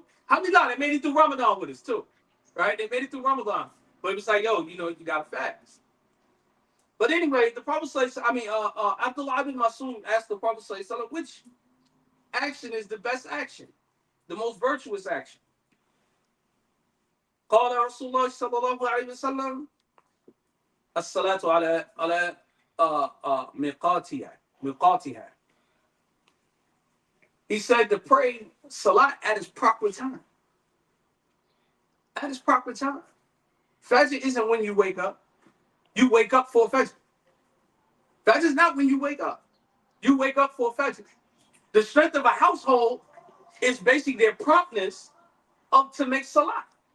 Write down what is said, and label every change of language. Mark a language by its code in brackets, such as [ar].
[en] Alhamdulillah, they made it through Ramadan with us too, right? They made it through Ramadan, but it was like, yo, you gotta fast. But anyway, the Prophet Abdullah ibn Mas'ud asked the Prophet which action is the best action, the most virtuous action. [ar] قال رسول الله صلى الله عليه وسلم الصلاة على ميقاتها. [en] He said to pray salat at its proper time. At its proper time. Fajr isn't when you wake up. You wake up for Fajr. Fajr is not when you wake up. You wake up for Fajr. The strength of a household is basically their promptness to make salah.